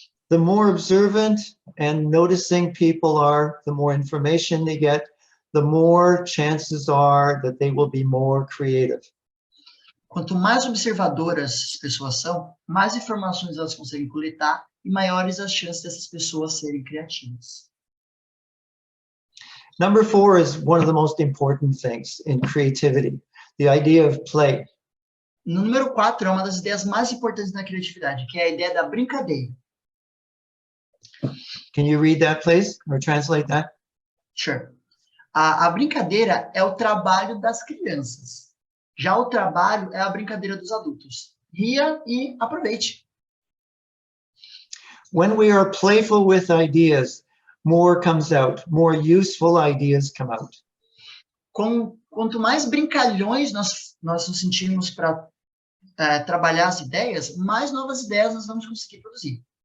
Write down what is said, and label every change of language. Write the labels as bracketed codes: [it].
[en] The more observant and noticing people are, the more information they get, the more chances are that they will be more creative. [pt] Quanto mais observadoras as pessoas são, mais informações elas conseguem coletar e maiores as chances dessas pessoas serem criativas. [en] Number 4 is one of the most important things in creativity, the idea of play. [pt] No número 4 é uma das ideias mais importantes na criatividade, que é a ideia da brincadeira. [en] Can you read that, please, or translate that? Sure. [pt] A brincadeira é o trabalho das crianças. Já o trabalho é a brincadeira dos adultos. Ria e aproveite. [en] When we are playful with ideas, more comes out, more useful ideas come out. [pt] Quanto mais brincalhões nós nos sentimos para trabalhar as ideias, mais novas ideias nós vamos conseguir produzir.